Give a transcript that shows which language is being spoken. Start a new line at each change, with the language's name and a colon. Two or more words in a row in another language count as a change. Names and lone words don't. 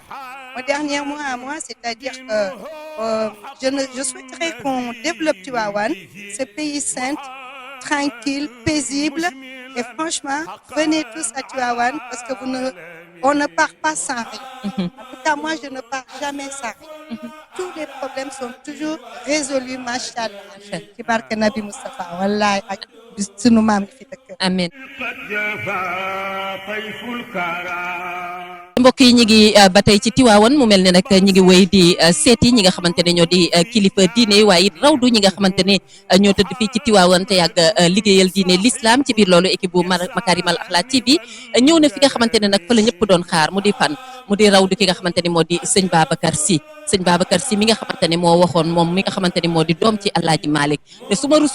French: Mon dernier mot à moi, c'est-à-dire que je souhaiterais qu'on développe Tivaouane, ce pays saint, tranquille, paisible. Et franchement, venez tous à Tivaouane parce que on ne part pas sans rien. En tout cas, moi, je ne pars jamais sans rien. Tous les problèmes sont toujours résolus, machallah.
Wolof: Ci barke Nabi Moustapha, wallahi, ak sunu maam yi fi dëkk. Amen.
Arabic: قد جفا طيف الكرى.
Wolof: mbokk yi ñi ngi ba tey ci Tiwaawan mu mel ne nag ñi ngi wéy di seeti ñi nga xamante ne ñoo di kilifa diine waaye it rawdu ñi nga xamante ne ñoo tëdd fii ci Tiwaawan te yàgg liggéeyal diine l'islam ci biir loolu équipe bu Makarimal Akhlaq TV ñëw na fi nga xamante ne nag fa la ñëpp doon xaar mu di fan mu di rawdu ki nga xamante ne moo di sëñ Babacar Sy mi nga xamante ne moo waxoon moom mi nga xamante ne moo di doom ci Alaaji Malick te su ma rusul